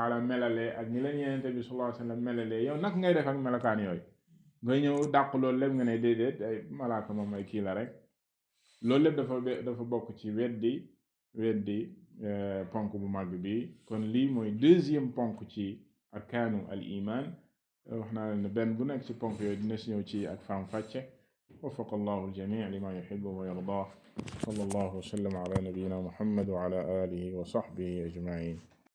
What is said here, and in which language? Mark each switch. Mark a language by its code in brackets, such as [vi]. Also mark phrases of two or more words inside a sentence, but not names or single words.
[wo] taala melalee ak ni leen yenente bi [ar] صلى الله عليه وسلم [wo] melalee yow nag ngay def ak melokaan yooyu ngay ñëw dàq loolu lépp nga ne déedéet ay malaaka moom ay kii la rek loolu lépp dafa bokk ci weddi ponk bu mag bi kon lii mooy deuxième ponk ci [ar] أركان الإيمان [wo] wax naa ne benn bu nekk ci ponk yooyu dina si ñëw ci ak faam fàcce [ar] وفق الله الجميع لما يحب ويرضاه صلى الله وسلم على نبينا محمد وعلى آله وصحبه أجمعين